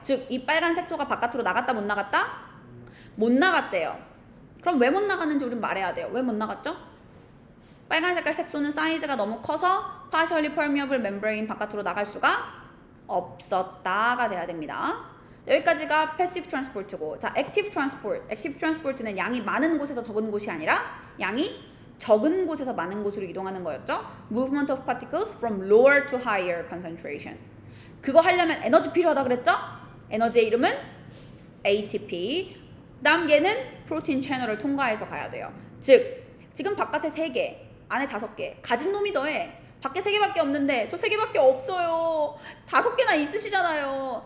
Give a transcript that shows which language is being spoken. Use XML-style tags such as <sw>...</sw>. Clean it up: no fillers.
<ko>즉, 이 빨간 색소가 바깥으로 나갔다 못 나갔다? 못 나갔대요. 그럼 왜 못 나갔는지 우린 말해야 돼요. 왜 못 나갔죠? 빨간 색깔 색소는 사이즈가 너무 커서 partially permeable membrane 바깥으로 나갈 수가 없었다가 돼야 됩니다. 여기까지가 passive transport고, 자, active transport. active transport는 양이 많은 곳에서 적은 곳이 아니라 양이 적은 곳에서 많은 곳으로 이동하는 거였죠.</ko> <en>Movement of particles from lower to higher concentration.</en> <ko>그거 하려면 에너지 필요하다 그랬죠? 에너지의 이름은 ATP. 다음 얘는 프로틴 채널을 통과해서 가야 돼요. 즉, 지금 바깥에 3개, 안에 5개, 가진 놈이 더해. 밖에 3개밖에 없는데 저 3개밖에 없어요. 5개나 있으시잖아요.</ko>